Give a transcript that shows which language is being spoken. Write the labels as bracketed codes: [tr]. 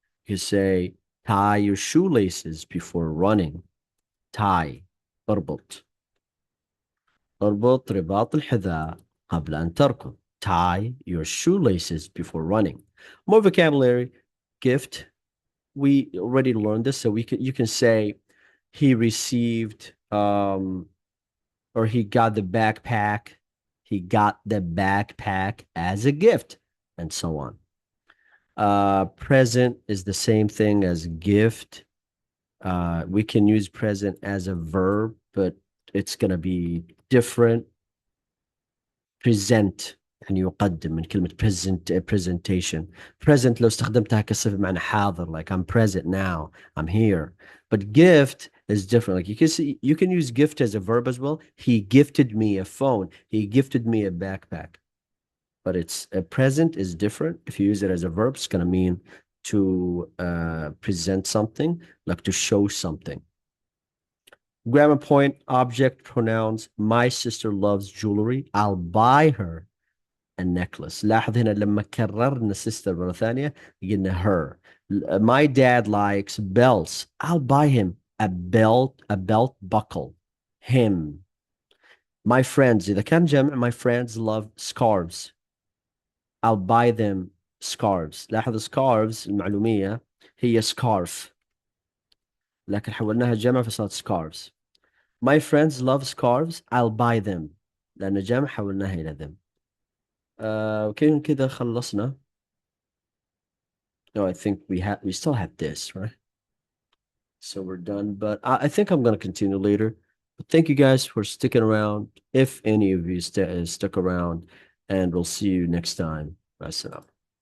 [en] You say tie your shoelaces before running. Tie. [ar] اربط رباط الحذاء قبل أن تركض. [en] Tie your shoelaces before running. More vocabulary. Gift. We already learned this, so you can say he received or he got the backpack. He got the backpack as a gift, and so on. Present is the same thing as gift. We can use present as a verb, but it's going to be different. [ar] Present يعني يقدم من كلمة presentation. [en] Present [ar] لو استخدمتها كصفة معنى حاضر, [en] like I'm present now, I'm here. But gift is different. Like you can use gift as a verb as well. He gifted me a phone. He gifted me a backpack. But it's a present is different. If you use it as a verb, it's going to mean to present something, like to show something. Grammar point, object, pronouns. My sister loves jewelry. I'll buy her a necklace. [ar] لاحظ هنا لما كررنا sister مرة ثانية قلنا her. [en] My dad likes belts. I'll buy him a belt buckle. Him. My friends, [ar] إذا كان جمع, [en] my friends love scarves. I'll buy them scarves. [ar] لاحظ scarves المعلومية هي scarf, لكن حولناها جمع فصارت scarves. [en] My friends love scarves. I'll buy them. [ar] لأن جمع حولناها إلى them. Okay, كده خلصنا. [en] No, I think we still have this, right? So we're done, but I think I'm going to continue later. But thank you guys for sticking around, if any of you stuck around, and we'll see you next time. Bye,